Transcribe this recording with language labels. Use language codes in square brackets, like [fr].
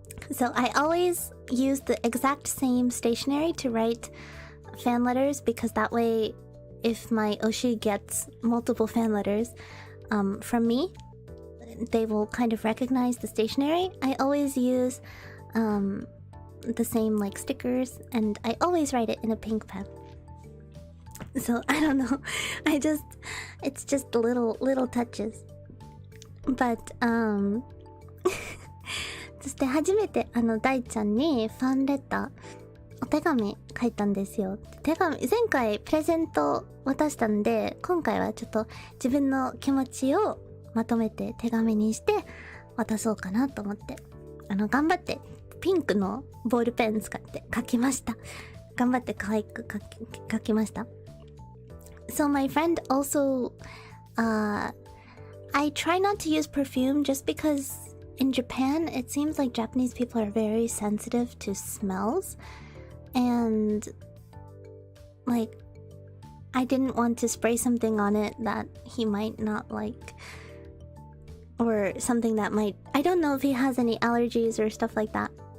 [en] So I always use the exact same stationery to write fan letters, because that way, if my Oshi gets multiple fan letters from me, they will kind of recognize the stationery. I always use the same like stickers, and I always write it in a pink pen. So I don't know. It's just little touches. But [ja] そして初めて大ちゃんにファンレター、お手紙書いたんですよ。前回プレゼント渡したんで、今回はちょっと自分の気持ちをまとめて手紙にして渡そうかなと思って、頑張ってピンクのボールペン使って書きました。頑張って可愛く書きました。 [en] So my friend also, I try not to use perfume just because in Japan it seems like Japanese people are very sensitive to smells, and like I didn't want to spray something on it that he might not like, or something that might, I don't know if he has any allergies or stuff like that.